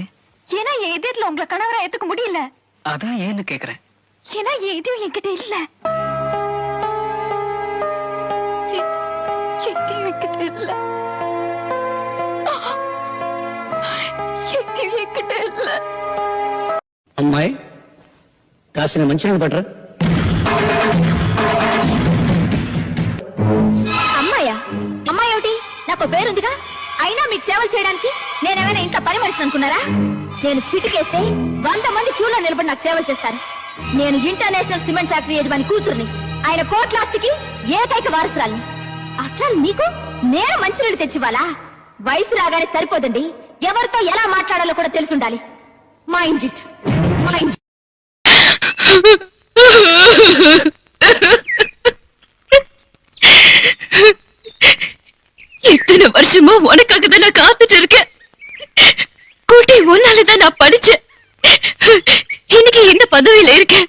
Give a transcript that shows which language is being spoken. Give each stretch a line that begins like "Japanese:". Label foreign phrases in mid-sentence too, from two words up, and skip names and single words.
Tamil: ஏன்னா என் எதிரில உங்களை கணவரா ஏத்துக்க முடியல. அதான் ஏன்னு கேக்குறேன். ஏன்னா என் எதிரும் என்கிட்ட இல்ல. என்கிட்ட இல்ல. என்கிட்ட இல்ல.
Telugu: అమ్మాయి కాసిన మంచినీళ్ళు పట్టరా? అమ్మాయా? అమ్మాయి ఏమిటి? నాకు పేరుందిగా, అయినా మీకు సేవలు చేయడానికి నేనేమైనా ఇంత పని మనిషిని అనుకున్నారా? నేను చిటికేస్తే 100 మంది క్యూలో నిలబడి నాకు సేవలు చేస్తాను. నేను
English: international cement factory
Telugu: యజమాని కూతుర్ని, ఆయన కోట్లాస్తికి ఏకైక వారసురాలిని. అట్లా నీకు నేను మంచినీళ్ళు తెచ్చివ్వాలా? వయసు రాగానే సరిపోదండి, ఎవరితో ఎలా మాట్లాడాలో కూడా తెలుసుండాలి.
English: mind it, mind.
Tamil: இத்தனை வருஷமா உனக்காக தான் நான் காத்துட்டு இருக்கேன். குட்டி, உன்னாலதான் நான் படிச்சேன். இன்னைக்கு இந்த பதவியில இருக்கேன்.